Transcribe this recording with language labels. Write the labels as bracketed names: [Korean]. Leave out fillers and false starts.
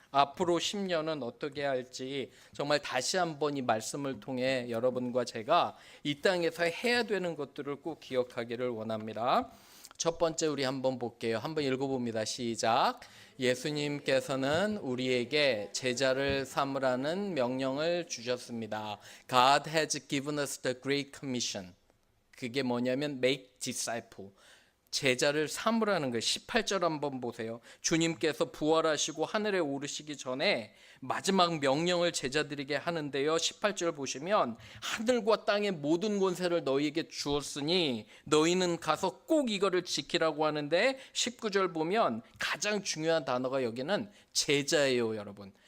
[Korean] 앞으로 10년은 어떻게 할지 정말 다시 한번 이 말씀을 통해 여러분과 제가 이 땅에서 해야 되는 것들을 꼭 기억하기를 원합니다. 첫 번째 우리 한번 볼게요. 한번 읽어봅니다. 시작. 예수님께서는 우리에게 제자를 삼으라는 명령을 주셨습니다. [English] God has given us the great commission. [Korean] 그게 뭐냐면 [English] make disciple. [Korean] 제자를 삼으라는 거예요. 18절 한번 보세요. 주님께서 부활하시고 하늘에 오르시기 전에 마지막 명령을 제자들에게 하는데요. 18절 보시면 하늘과 땅의 모든 권세를 너희에게 주었으니 너희는 가서 꼭 이거를 지키라고 하는데 19절 보면 가장 중요한 단어가 여기는 제자예요, 여러분.